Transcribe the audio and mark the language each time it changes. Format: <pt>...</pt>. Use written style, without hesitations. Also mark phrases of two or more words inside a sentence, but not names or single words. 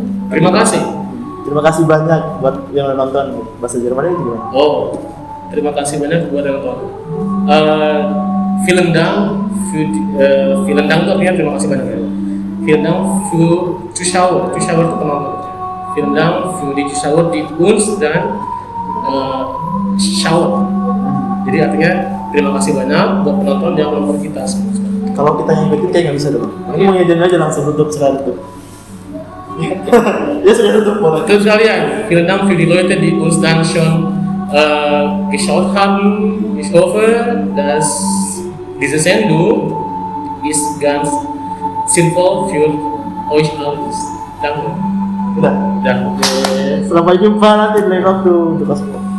<id>Terima kasih. Terima kasih banyak buat yang udah nonton bahasa Jerman ini gimana? Oh, terima kasih banyak buat yang nonton.</id> <de>Vielen Dank</de> <id>itu artinya terima kasih banyak ya.</id> <de>Vielen Dank für Zuschauer</de> <id>itu penonton.</id> <de>Vielen Dank für die Zuschauer die uns dan Schauer.</de> <id>Jadi artinya terima kasih banyak buat penonton yang menonton kita semua. Kalau kita yang ngikutin kayak nggak bisa dong. Ini mau ngajarin aja langsung tutup sekarang tutup. Ya sudah tutup boleh. Terus kalian,</id> <de>vielen Dank für die Leute, die uns dann schon geschaut haben. Ich hoffe, dass diese Sendung ist ganz sinnvoll für euch alles.</de> <id>Dan Udah. dan Sampai jumpa nanti di lain waktu.</id>